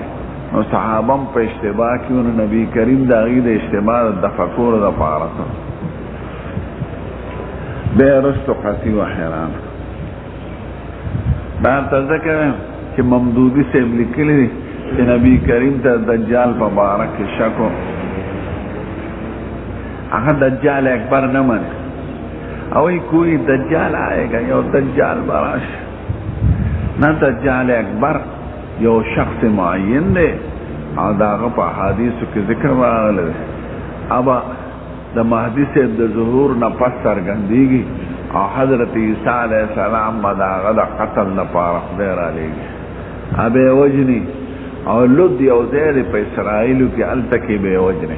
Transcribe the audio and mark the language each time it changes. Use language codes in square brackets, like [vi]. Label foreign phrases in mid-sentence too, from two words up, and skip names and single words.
[ps] نو صحابه هم په اشتباه کې نو نبی کریم د هغې د اشتباه د دفع کولو دپاره بیا وروستو قطعي وحی راغلی. دا ته ځکه چې ممدودي صاحب لیکلی دی چې نبی کریم ته دجال په باره کې شک و. هغه دجال اکبر نه مني او وایي [ur] کوئی دجال آئے گا [ps] یو دجال به راشي. نه دجال اکبر یو شخص معین دی او د هغه په احادیثو کې ذکر راغلی دی. ابا د مهدي صاحب د ظهور نه پس څرګندېږي او حضرت عیسی علیه السلام به د هغه د قتل لپاره خدای رالیږي به یې وژني او لد یو ځای دی په اسرائیلو کې هلته کې به یې وژني.